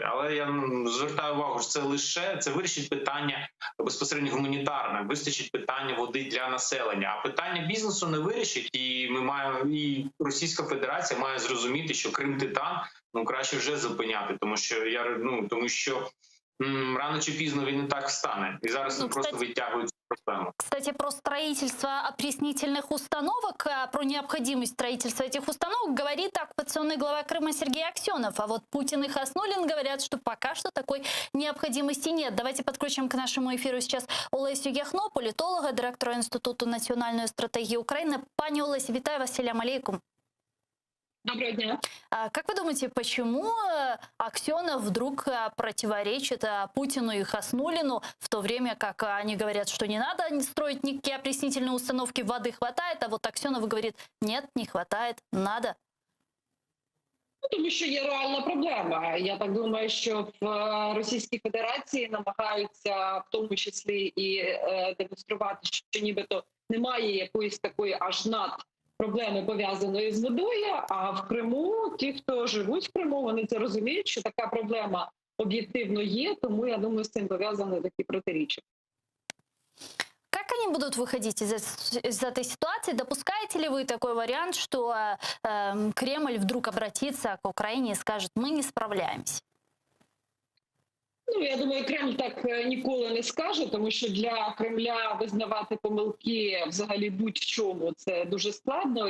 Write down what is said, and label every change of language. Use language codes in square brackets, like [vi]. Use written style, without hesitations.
[uk] Але я звертаю увагу, що це вирішить питання безпосередньо гуманітарне, вистачить питання води для населення. А питання бізнесу не вирішить, і Російська Федерація має зрозуміти, що Крим-Титан краще вже зупиняти, тому що рано чи пізно він і так встане. І зараз просто витягують проблему. [ru] Кстати, про строительство опреснительных установок, про необходимость строительства этих установок говорит оккупационный глава Крыма Сергей Аксенов. А вот Путин и Хаснуллин говорят, что пока что такой необходимости нет. Давайте подключим к нашему эфиру сейчас Олесю Яхно, политолога, директора Институту национальной стратегии Украины. [uk] Пани Олеся, витаю вас, салям алейкум. Доброго дня. [ru] Как вы думаете, почему Аксенов вдруг противоречит Путину и Хаснуллину, в то время как они говорят, что не надо строить никакие опреснительные установки, воды хватает, а вот Аксенов говорит, нет, не хватает, надо? [uk] Тому що є реальна проблема. Я так думаю, що в Російській Федерації намагаються в тому числі і демонструвати, що нібито немає якоїсь такої аж проблеми, пов'язаної з водою, а в Криму, ті, хто живуть в Криму, вони це розуміють, що така проблема об'єктивно є. Тому я думаю, з цим пов'язані такі протиріччя. [ru] Как они будут выходить из этой ситуации? Допускаете ли вы такой вариант, что Кремль вдруг обратится к Украине и скажет: мы не справляемся? [uk] Ну, я думаю, Кремль так ніколи не скаже, тому що для Кремля визнавати помилки взагалі будь-в чому це дуже складно.